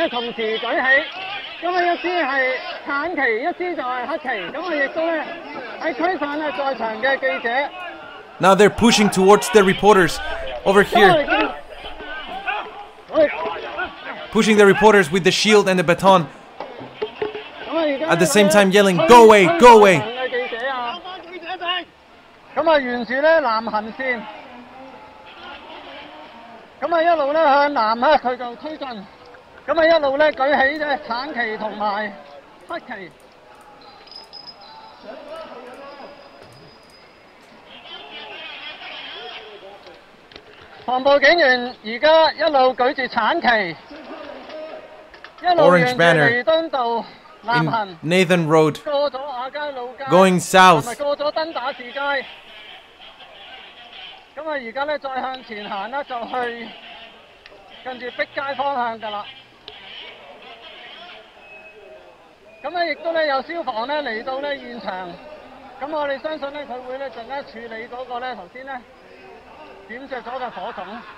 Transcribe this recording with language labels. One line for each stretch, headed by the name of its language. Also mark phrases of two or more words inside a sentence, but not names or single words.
English: Now they're pushing towards the reporters over here. Pushing the reporters with the shield and the baton. At the same time yelling, "Go away, go away!"
Cantonese: 咁啊，沿住咧南行線，咁啊一路咧向南咧，佢就推進，咁啊一路咧舉起隻橙旗同埋黑旗。防暴警員而家一路舉住橙旗，一路沿住彌敦道南行 Nathan Road, 過咗亞皆老街
English: going south.
Cantonese: 同埋過咗登打士街。咁啊，而家咧再向前行啦，就去近住碧街方向㗎啦。咁咧亦都咧有消防咧嚟到咧現場，咁我哋相信咧佢會咧陣間處理嗰個咧頭先咧點着咗嘅火種。